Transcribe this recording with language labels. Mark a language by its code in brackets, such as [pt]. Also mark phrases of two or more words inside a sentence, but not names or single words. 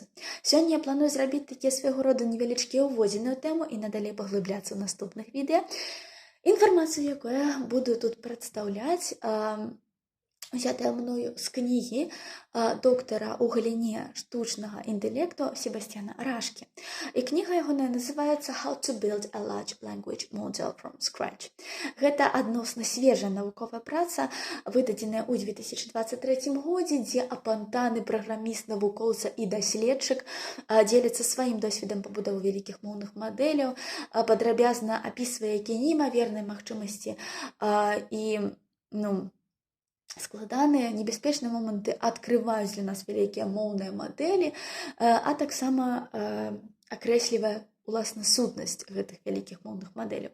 [be] Сёння я планую зрабіць такія свайго роду невялічкія ўводзіны ў тэму і надалей паглыбляцца ў наступных відэа. Інфармацыю, якую я буду тут прадстаўляць, взятая мною з кнігі доктара ў галіне штучнага інтэлекту Себасцьяна Рашкі. І кніга ягоная называецца «How to build a large language model from scratch». Гэта адносна свежая навуковая праца, выдадзеная ў 2023 годзе, дзе апантаны праграміст, навукоўца і даследчык дзеліцца сваім досведам пабудовы вялікіх моўных мадэляў, падрабязна апісвае, якія неймаверныя магчымасці і складаныя, небяспечныя моманты адкрываюць для нас вялікія моўныя мадэлі, а таксама акрэслівае уласна сутнасць гэтых вялікіх моўных мадэляў.